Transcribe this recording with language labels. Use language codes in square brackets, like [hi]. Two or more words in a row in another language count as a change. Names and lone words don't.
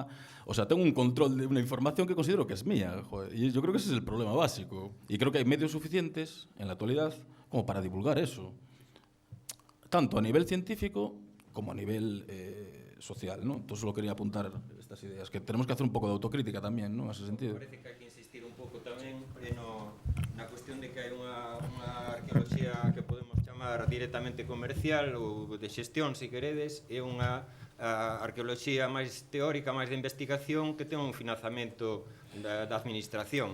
[es] O sea, tengo un control de una información que considero que es mía. Joder. Y yo creo que ese es el problema básico. Y creo que hay medios suficientes en la actualidad como para divulgar eso. Tanto a nivel científico como a nivel social, ¿no? Entonces solo quería apuntar estas ideas, que tenemos que hacer un poco de autocrítica tamén, ¿no? En ese sentido. [gl] Parece que hai que insistir un pouco tamén na cuestión de que hai unha arqueoloxía que podemos chamar directamente comercial ou de xestión, se queredes, e unha a arqueoloxía máis teórica, máis de investigación, que ten un financiamento da administración.